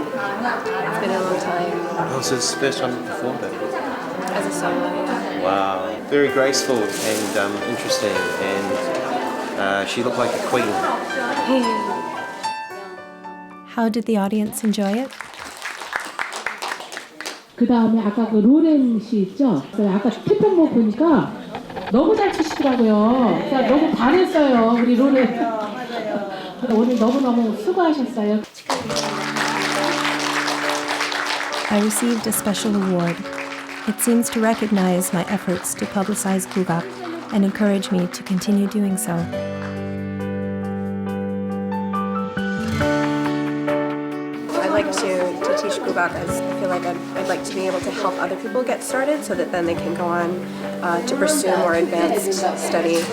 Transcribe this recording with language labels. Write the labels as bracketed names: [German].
[English] It's been a long time. Oh, so it's the first time you performed it? As a solo, yeah. Wow, very graceful and interesting, and she looked like a queen. How did the audience enjoy it? [Korean] 그 다음에 아까 그 로렌 씨 있죠? 아까 태평무 보니까 너무 잘 추시더라고요. 그러니까 너무 반했어요, 우리 로렌. 오늘 너무너무 수고하셨어요. [English] I received a special award. It seems to recognize my efforts to publicize gugak and encourage me to continue doing so. I like to teach gugak as I feel like I'd like to be able to help other people get started so that then they can go on to pursue more advanced study.